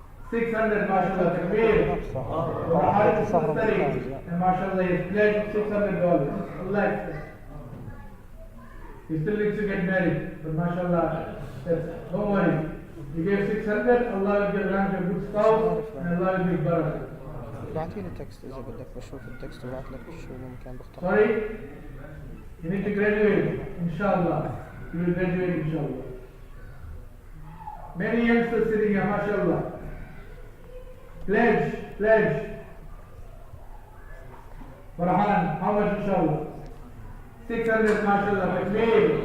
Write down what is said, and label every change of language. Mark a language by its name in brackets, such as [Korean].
[English] 600, mashallah. Takbir. Brother Haris is studying, and mashallah, he has pledged $600. Allah accept. He still needs to get married, but mashallah, don't worry. You gave 600, Allah will give rank a good spouse, and Allah will give barakah. [Arabic] بعتيلي تكست اذا بدك بشوف التكست وبعت لك شو ممكن بختار. [English] Sorry? You need to graduate, inshallah. You will graduate, inshallah. Many youngsters sitting here, mashallah. Pledge. Farhan, how much, inshallah? 600, mashallah. Takbir.